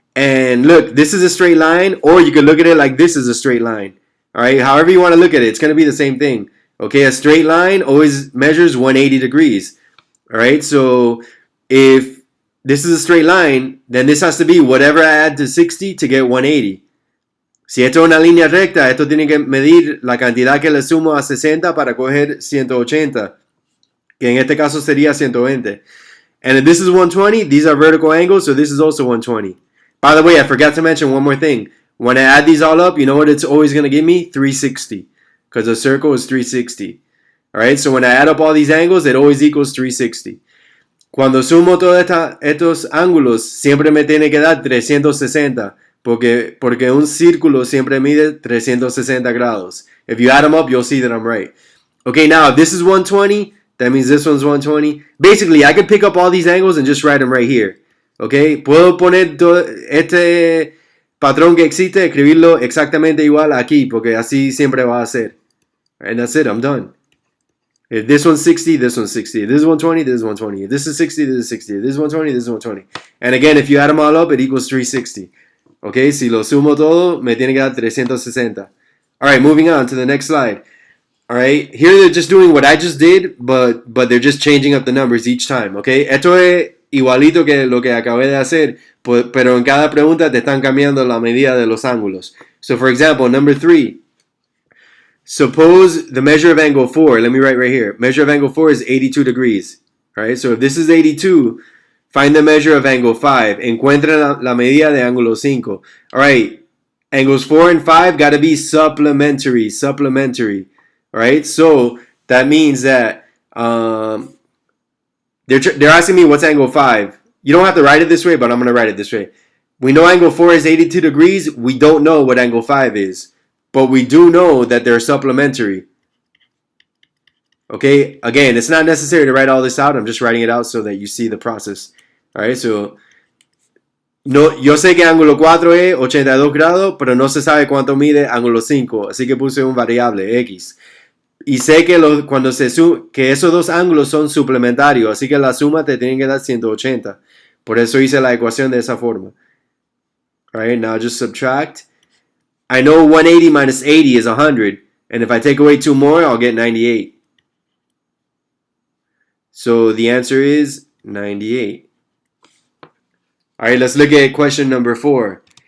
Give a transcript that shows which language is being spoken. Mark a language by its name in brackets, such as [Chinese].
[English] And look, this is a straight line, or you could look at it like this is a straight line. All right, however you want to look at it, it's going to be the same thing. Okay, a straight line always measures 180 degrees. All right, so if this is a straight line, then this has to be whatever I add to 60 to get 180. [Spanish] Si esto es una línea recta, esto tiene que medir la cantidad que le sumo a 60 para coger 180, que en este caso sería 120. [English] And if this is 120, these are vertical angles, so this is also 120. By the way, I forgot to mention one more thing. When I add these all up, you know what it's always going to give me? 360, because a circle is 360. All right, so when I add up all these angles, it always equals 360. [Spanish] Cuando sumo todos estos ángulos, siempre me tiene que dar 360, porque un círculo siempre mide 360 grados. [English] If you add them up, you'll see that I'm right. Okay, now if this is 120, that means this one's 120. Basically, I could pick up all these angles and just write them right here. [Spanish] Okay, puedo poner este patrón que existe, escribirlo exactamente igual aquí, porque así siempre va a ser. [English] And that's it, I'm done. If this one's 60, this one's 60. If this is 120, this is 120. If this is 60, this is 60. If this is 120, this is 120. And again, if you add them all up, it equals 360. [Spanish] Okay, si lo sumo todo, me tiene que dar 360. [English] All right, moving on to the next slide. All right, here they're just doing what I just did, but they're just changing up the numbers each time. [Spanish] Okay, esto es igualito que lo que acabé de hacer, pero en cada pregunta te están cambiando la medida de los ángulos. [English] So, for example, number 3. Suppose the measure of angle 4, let me write right here. Measure of angle 4 is 82 degrees. All right, so if this is 82, find the measure of angle 5. [Spanish] Encuentra la medida de ángulo 5. [English] All right, angles 4 and 5 got to be supplementary. All right, so that means that they're asking me what's angle 5. You don't have to write it this way, but I'm going to write it this way. We know angle 4 is 82 degrees. We don't know what angle 5 is. But we do know that they're supplementary. Okay, again, it's not necessary to write all this out. I'm just writing it out so that you see the process. All right, so [Spanish] no, yo sé que ángulo 4 es 82 grados, pero no se sabe cuánto mide ángulo 5, así que puse un variable X. Y sé que que esos dos ángulos son suplementarios, así que la suma te tiene que dar 180. Por eso hice la ecuación de esa forma. [English] All right, now just subtract. I know 180 minus 80 is 100. And if I take away 2 more, I'll get 98. So the answer is 98. All right, let's look at question number 4.